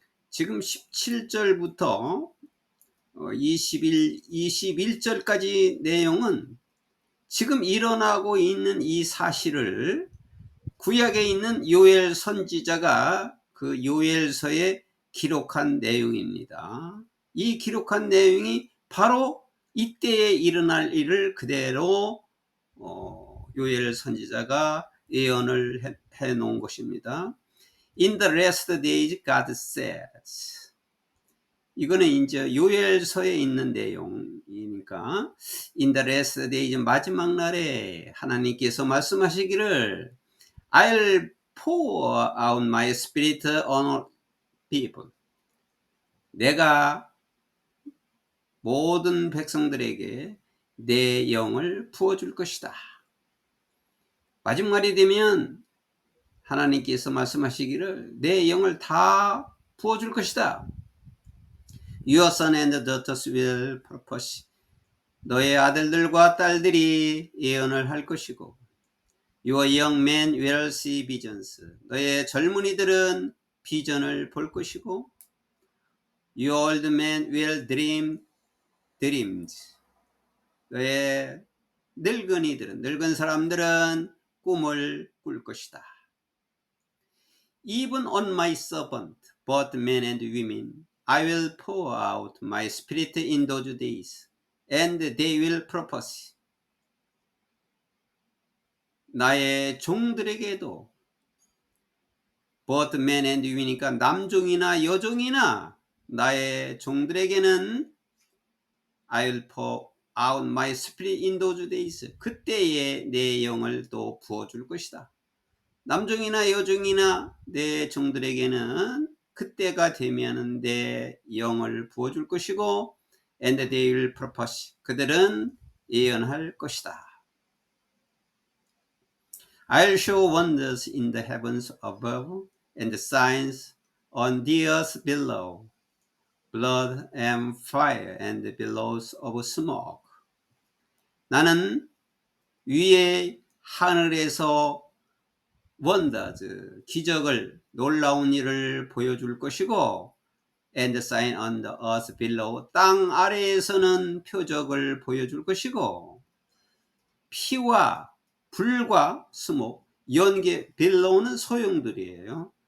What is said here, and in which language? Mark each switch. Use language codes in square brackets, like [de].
[ko] 지금 17절부터 21절까지 내용은 지금 일어나고 있는 이 사실을 구약에 있는 요엘 선지자가 그 요엘서에 기록한 내용입니다. 이 기록한 내용이 바로 이때에 일어날 일을 그대로 요엘 선지자가 예언을 해 놓은 것입니다. [en] In the last days God says. [ko] 이거는 이제 요엘서에 있는 내용이니까 [en] In the last days [ko] 마지막 날에 하나님께서 말씀하시기를 [en] I'll pour out my spirit on people. [ko] 내가 모든 백성들에게 내 영을 부어줄 것이다. 마지막이 되면 하나님께서 말씀하시기를 내 영을 다 부어줄 것이다. [en] Your son and daughters will prophesy. [ko] 너의 아들들과 딸들이 예언을 할 것이고 [en] Your young men will see visions. [ko] 너의 젊은이들은 비전을 볼 것이고 [en] Your old men will dream dreams. [ko] 너의 늙은 사람들은 꿈을 꿀 것이다. [en] Even on my servant, both men and women, I will pour out my spirit in those days, and they will prophesy. [ko] 나의 종들에게도 [en] both men and women [ko] 이니까 남종이나 여종이나 나의 종들에게는 [en] I'll pour out my spirit in those days. [ko] 그때에 내 영을 또 부어줄 것이다. 남종이나 여종이나 내 종들에게는 그때가 되면은 내 영을 부어줄 것이고 [en] and they will prophesy. [ko] 그들은 예언할 것이다. [en] I'll show wonders in the heavens above and signs on the earth below, blood and fire and billows of smoke. [ko] 나는 위에 하늘에서 wonders, 기적을, 놀라운 일을 보여줄 것이고 [en] and sign on the earth below, [ko] 땅 아래에서는 표적을 보여줄 것이고 피와 불과 스모, 연기, 빌로우는 소용돌이에요.